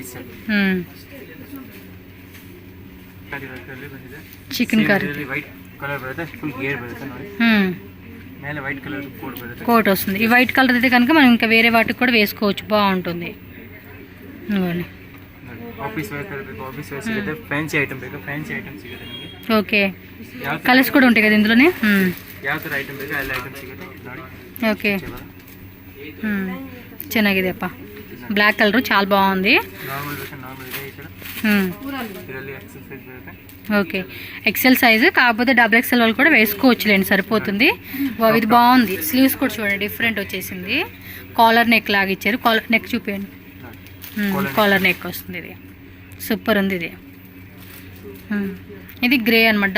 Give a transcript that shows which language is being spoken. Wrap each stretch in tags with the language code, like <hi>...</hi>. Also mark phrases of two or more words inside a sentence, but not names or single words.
<te>చికెన్ కర్రీ కోట్ వస్తుంది. ఈ</te> <en>white colour</en> <te>అయితే కనుక మనం ఇంకా వేరే వాటికి కూడా వేసుకోవచ్చు, బాగుంటుంది. ఓకే, కలర్స్ కూడా ఉంటాయి కదా ఇందులోనే. ఓకే,</te> <kn>ಚೆನ್ನಾಗಿದೆ ಅಪ್ಪ.</kn> <en>black colour</en> <te>చాలా బాగుంది.</te> <kn>ನಾರ್ಮಲ್ ಬೇಕಾ ನಾರ್ಮಲ್ ಇದೆ ಈ ತರ. ಇದರಲ್ಲಿ</kn> <en>XL size</en> <kn>ಬರುತ್ತೆ.</kn> <te>ఓకే</te> <en>XL size</en> <te>కాకపోతే</te> <en>double XL</en> <te>వాళ్ళు కూడా వేసుకోవచ్చులేండి, సరిపోతుంది. ఇది బాగుంది. స్లీవ్స్ కూడా చూడండి డిఫరెంట్ వచ్చేసింది.</te> <en>collar neck</en> <te>లాగా ఇచ్చారు.</te> <en>collar neck</en> <te>చూపించండి.</te> <en>collar neck</en> <te>వస్తుంది. ఇది సూపర్ ఉంది. ఇది గ్రే అనమాట.</te>